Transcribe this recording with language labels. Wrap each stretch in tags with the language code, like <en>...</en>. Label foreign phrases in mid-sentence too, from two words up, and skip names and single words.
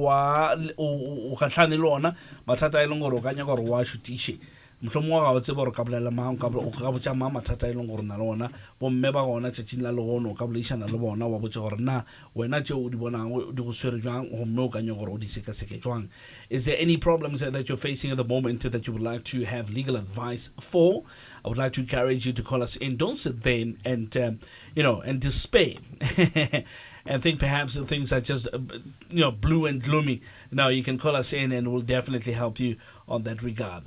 <nso>o gatlhane le ona mathata a leng gore o ka nya gore wa shutiše mohlomong wa ga o tseba gore ka bolela mang ka botša mang mathata a leng gore na le ona bomme ba gona tšatšing la legono o ka bolaišana le bona wa botša gore na wena tšeo o di bonang di go swere jwang gomme o ka nya gore o di sekaseke jwang.</nso> <en>Is there any problems that you're facing at the moment that you would like to have legal advice for? I would like to encourage you to call us in. Don't sit there and and despair and think perhaps things are just blue and gloomy. No, you can call us in and we'll definitely help you on that regard.</en>